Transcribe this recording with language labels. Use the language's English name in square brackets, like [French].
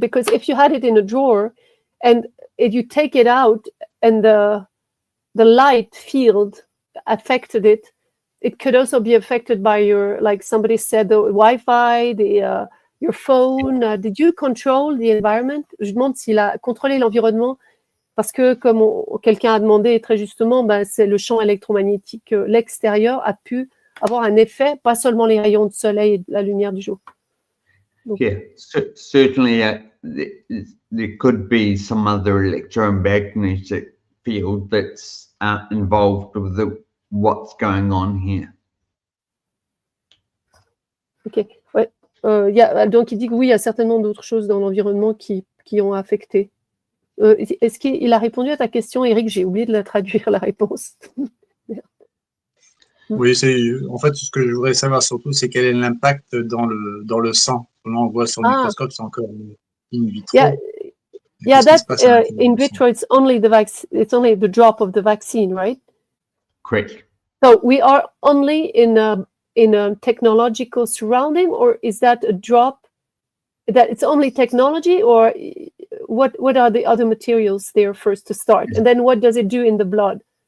[English] Because if you had it in a drawer and if you take it out and the light field affected it, it could also be affected by your, like somebody said, the Wi-Fi, your phone. Did you control the environment? [French] Je demande s'il a contrôlé l'environnement, parce que comme quelqu'un a demandé très justement, c'est le champ électromagnétique, l'extérieur a pu avoir un effet, pas seulement les rayons de soleil et la lumière du jour. Donc, [English] yeah, certainly there could be some other electromagnetic field that's involved with what's going on here. [French] Ok, ouais. Donc il dit que oui, il y a certainement d'autres choses dans l'environnement qui ont affecté. Est-ce qu'il a répondu à ta question, Eric? J'ai oublié de la traduire, la réponse. Oui, en fait, ce que je voudrais savoir surtout, c'est quel est l'impact dans le sang, Comment on voit sur le microscope, c'est encore in vitro. [English] Yeah, that in vitro, it's only the drop of the vaccine, right? Correct. So we are only in a technological surrounding, or is that a drop that it's only technology, or what are the other materials there first to start, and then what does it do in the blood?